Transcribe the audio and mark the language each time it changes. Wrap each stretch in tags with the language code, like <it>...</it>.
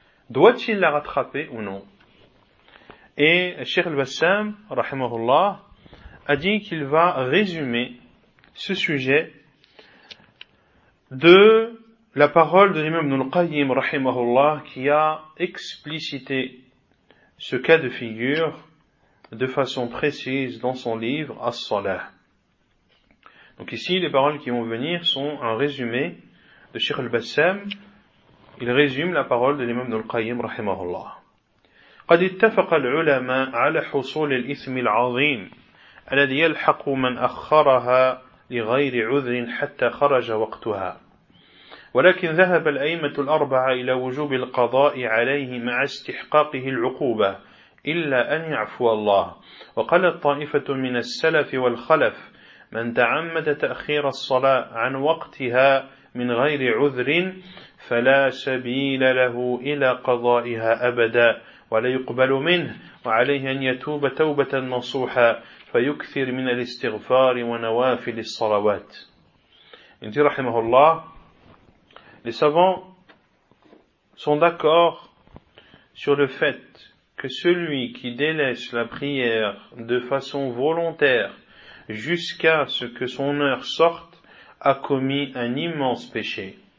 <fr>Doit-il la rattraper ou non ? Et Cheikh al-Bassam, rahimahullah, a dit qu'il va résumer ce sujet de la parole de l'imam Ibn al-Qayyim rahimahullah qui a explicité ce cas de figure de façon précise dans son livre As-Salah. Donc ici, les paroles qui vont venir sont un résumé de Cheikh al-Bassam. Il résume la parole de l'imam Ibn al-Qayyim rahimahullah.</fr> <ar>قد اتفق العلماء على حصول الإثم العظيم الذي يلحق من أخرها لغير عذر حتى خرج وقتها ولكن ذهب الأئمة الأربعة إلى وجوب القضاء عليه مع استحقاقه العقوبة إلا أن يعفو الله وقالت طائفة من السلف والخلف من تعمد تأخير الصلاة عن وقتها من غير عذر فلا سبيل له إلى قضائها أبدا ولا يقبل منه وعليه أن يتوب توبة نصوحا فيكثر من الاستغفار ونوافل الصلوات. انت رحمه الله</ar> <fr>Les savants sont d'accord sur le fait que celui qui délaisse la prière de façon volontaire jusqu'à ce que son heure sorte a commis un immense péché.</fr>